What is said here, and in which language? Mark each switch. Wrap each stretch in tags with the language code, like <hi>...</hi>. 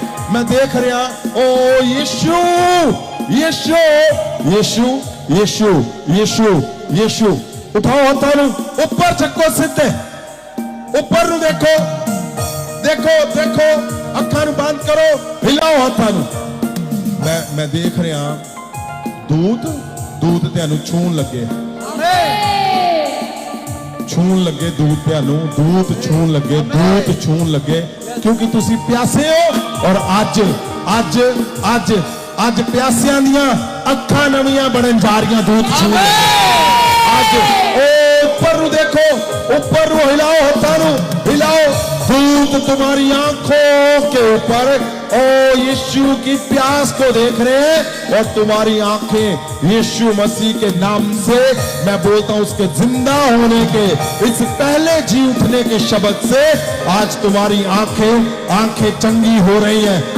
<hi>मैं देख रहा ओ यीशु यीशु यीशु यीशु यीशु यीशु। उठाओ हाथों</hi> <pa>ਨੂੰ ਉੱਪਰ ਚੱਕੋ, ਸਿੱਧੇ ਉੱਪਰ ਨੂੰ ਦੇਖੋ, ਦੇਖੋ ਦੇਖੋ, ਅੱਖਾਂ ਨੂੰ ਬੰਦ ਕਰੋ, ਹਿਲਾਓ ਹੱਥਾਂ ਨੂੰ। ਮੈਂ ਦੇਖ ਰਿਹਾ ਦੂਤ ਤੁਹਾਨੂੰ ਛੂਣ ਲੱਗੇ, ਛੂਣ ਲੱਗੇ ਦੂਤ ਤੁਹਾਨੂੰ, ਦੂਤ ਛੂਣ ਲੱਗੇ ਕਿਉਂਕਿ ਤੁਸੀਂ ਪਿਆਸੇ ਹੋ। ਔਰ ਅੱਜ ਪਿਆਸਿਆਂ ਦੀਆਂ ਅੱਖਾਂ ਨਵੀਆਂ ਬਣਨ ਜਾ ਰਹੀਆਂ, ਦੂਤ ਛੂਣ ਲੱਗੇ। ਅੱਜ ऊपर नु देखो, ऊपर नु हिलाओ, हाथों नु हिलाओ।</pa> <hi>दूत तुम्हारी आंखों के ऊपर ओ यीशु की प्यास को देख रहे हैं और तुम्हारी आंखें यीशु मसीह के नाम से मैं बोलता हूं, उसके जिंदा होने के इस पहले जी उठने के शब्द से आज तुम्हारी आंखें चंगी हो रही हैं।</hi>